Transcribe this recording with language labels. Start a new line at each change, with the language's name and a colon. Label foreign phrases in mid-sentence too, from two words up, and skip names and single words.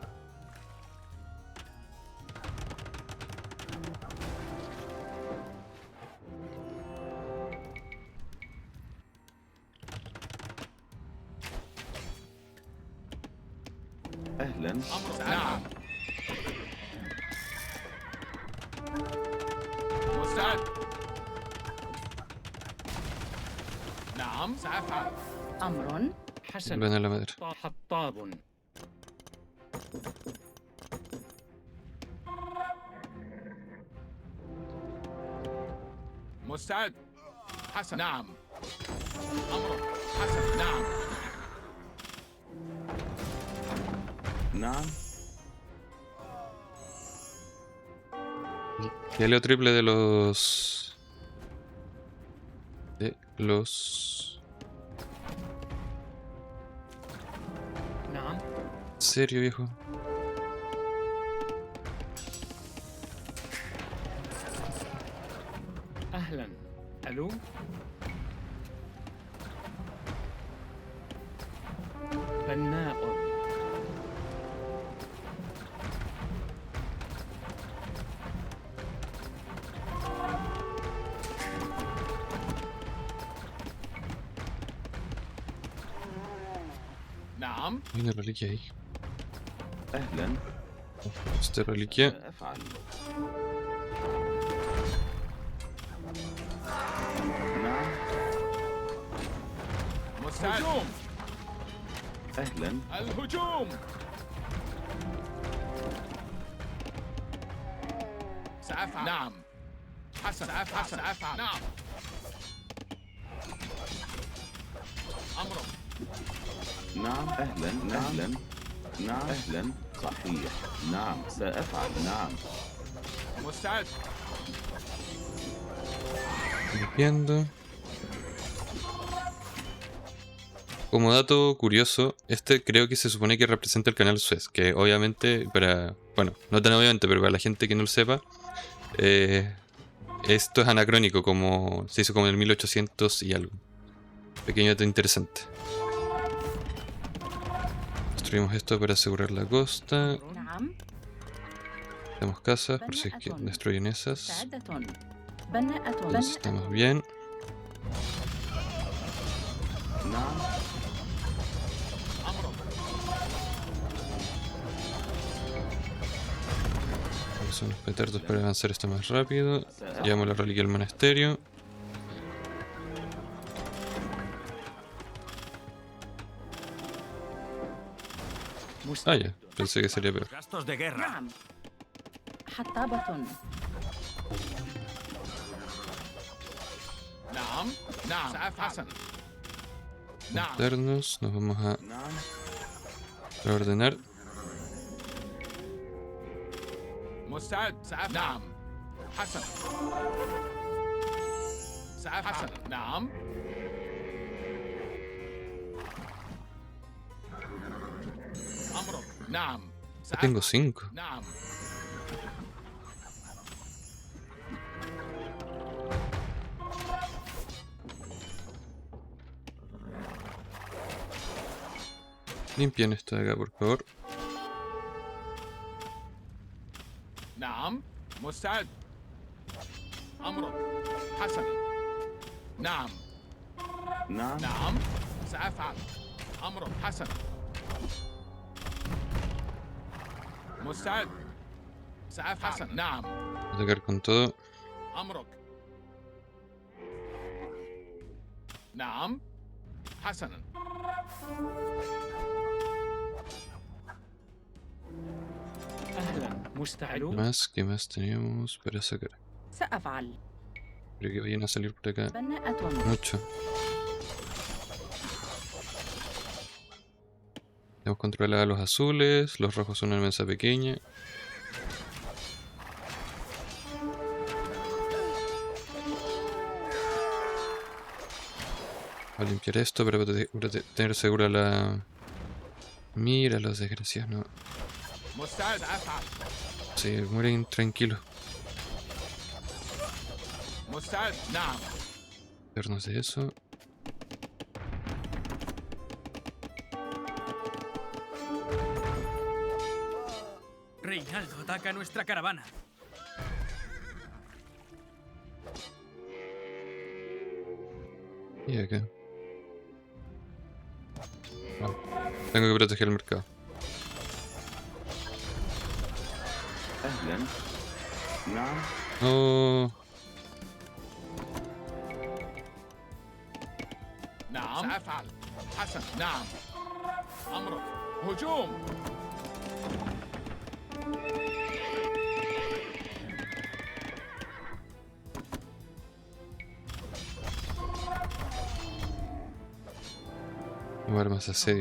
Arabic: أهلا. أمرك نعم مستعد نعم سأفعل أمر حسن.
Spanish: Ven a la madera.
Arabic: حطاب. مستعد حسن نعم أمرك حسن نعم نعم.
Spanish: Y aleo triple de los... De los...
Arabic: نعم.
Spanish: ¿Serio, viejo?
Arabic: أهلا. ألو. بناء. نعم
Spanish: Hay una reliquia ahí.
Arabic: أهلا.
Spanish: Esta reliquia.
Arabic: سأفعل. نعم. مستعد هجوم أهلا. الهجوم سأفعل نعم حسن سأفعل نعم أمرك نعم. أهلا. أهلا. نعم. أهلا. صحيح. نعم سأفعل. نعم. مستعد
Spanish: Limpiando. Como dato curioso, este creo que se supone que representa el canal Suez, que obviamente para, bueno, no tan obviamente, pero para la gente que no lo sepa, esto es anacrónico, como se hizo como en el 1800 y algo. Pequeño dato interesante. Construimos esto para asegurar la costa.
Arabic: نعم.
Spanish: Tenemos casas por si es que destruyen esas.
Arabic: مستعدة. بناءة.
Spanish: Entonces estamos bien.
Arabic: نعم. أمرك
Spanish: Son los petardos para avanzar esto más rápido. Llevamos la reliquia al monasterio. Ah, ya. Pensé que sería peor. Gastos de guerra.
Arabic: نعم. حطابة. نعم نعم سأفعل حسن نعم
Spanish: Meternos. Nos vamos a
Arabic: نعم.
Spanish: reordenar.
Arabic: مستعد سأفعل نعم حسن سأفعل حسن نعم أمرك نعم
Spanish: Tengo 5.
Arabic: نعم
Spanish: Limpian esto de acá, por favor.
Arabic: نعم مستعد أمرك حسنا نعم نعم. نعم سأفعل أمرك حسنا مستعد سأفعل حسنا نعم
Spanish: Atacar con todo.
Arabic: أمرك نعم حسنا أهلا. مستعد.
Spanish: ¿Qué más teníamos para sacar?
Arabic: سأفعل.
Spanish: Creo que vayan a salir por acá
Arabic: بناءة.
Spanish: mucho. Tenemos controlado a los azules. Los rojos son una mesa pequeña. Voy a limpiar esto para tener segura la... Mira los desgraciados, no.
Arabic: مستعد سأفعل.
Spanish: Sí, mueren tranquilos.
Arabic: مستعد. نعم.
Spanish: Vernos de eso. Reinaldo ataca nuestra caravana. Y acá. No, tengo que proteger el mercado.
Arabic: أهلا. نعم. Oh, نعم. سأفعل. حسن. نعم. أمرك. هجوم.
Spanish: armas de asedio.